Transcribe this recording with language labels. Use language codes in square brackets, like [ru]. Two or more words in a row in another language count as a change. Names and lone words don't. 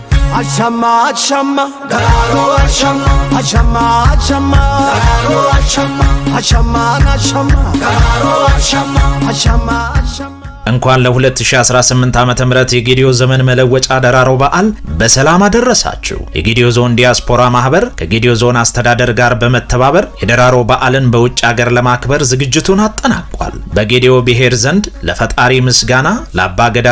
[drs] Ashama ashama dararo ashama ashama ashama dararo ashama ashama ashama dararo ashama ashama ashama [am] እንኳን ለ2018 ዓመተ ምህረት የጌዲዮ ዘመን መለወጫ ደራሮ በዓል በሰላም አደረሳችሁ። የጌዲዮ ዞን ዲያስፖራ ማህበር ከጌዲዮ ዞን አስተዳደር ጋር በመተባበር የደራሮ በዓልን በውጭ ሀገር ለማክበር ዝግጅቱን አጠናቋል። በጌዲዮ ብሔር ዘንድ ለፈጣሪ ምስጋና ለአባ ገዳ